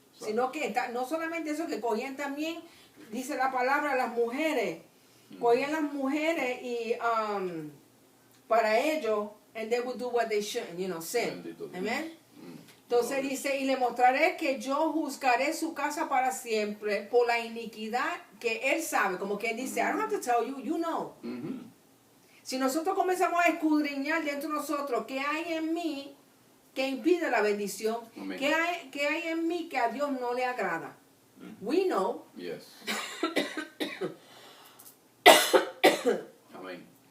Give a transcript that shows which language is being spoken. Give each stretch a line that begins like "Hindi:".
Spanish: Sino que no solamente eso, que cogían también, dice la palabra, las mujeres. Cogían las mujeres y para ellos,
English: and they would do what they shouldn't, sin.
Spanish: Bendito Dios.
English: Amen.
Spanish: Entonces dice, y le mostraré que yo juzgaré su casa para siempre por la iniquidad que él sabe. Como que él dice,
English: I don't have to tell you, you know.
Spanish: Si nosotros comenzamos a escudriñar dentro de nosotros qué hay en mí que impide la bendición, Amén. qué hay en mí que a Dios no le agrada.
English: We know. Yes.
Spanish: Amén.